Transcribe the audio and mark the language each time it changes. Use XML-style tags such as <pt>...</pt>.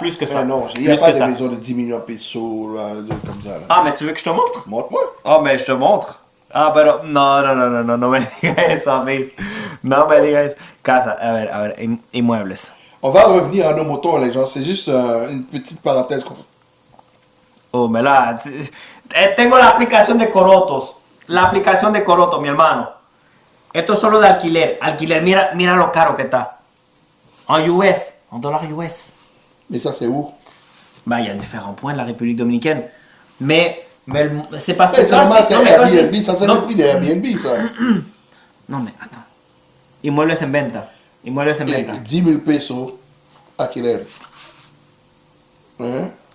<fr>Mais non, il n'y a pas de maison de 10 millions de pesos, là, comme ça. Là. Ah, mais tu veux que je te montre? Montre-moi. Ah, mais je te montre.</fr> <es>Ah, pero... No me digas eso a mí. No me digas eso. Casa, a ver, inmuebles.</es> <fr>On va revenir à nos motos, les gens. C'est juste une petite parenthèse. Oh, mais là...</fr> <es>Tengo la aplicación de Corotos. La aplicación de Corotos, mi hermano. Esto es solo de alquiler. Alquiler, mira lo caro que está.</es> <fr>En US. En dollars US. Mais ça, c'est où? Ben, il y a différents points de la République dominicaine. Mais c'est parce que... C'est normal, c'est Airbnb. Ça, c'est le prix de Airbnb, ça. Non, mais attends.</fr> <es>Inmuebles en venta. Inmuebles en</es> <fr>Et</fr> <es>venta. 10 000 pesos, alquiler.</es> <fr>Hein?</fr>